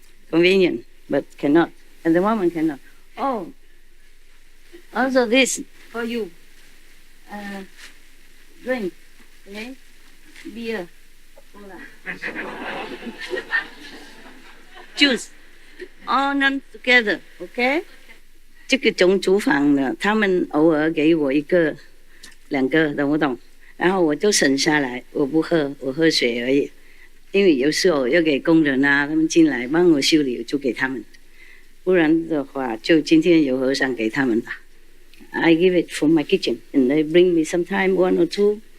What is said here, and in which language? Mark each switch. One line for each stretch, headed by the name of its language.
English: Convenient, but cannot. At the moment, cannot. Oh, also this for you. Drink, okay? Beer, cola, juice, all none together, okay?
Chinese: 这个总厨房呢，他们偶尔给我一个、两个，懂不懂？然后我就省下来，我不喝，我喝水而已。因为有时候要给工人啊，他们进来帮我修理，就给他们。不然的话，就今天有和尚给他们吧。
English: I give it from my kitchen, and they bring me sometime one or two.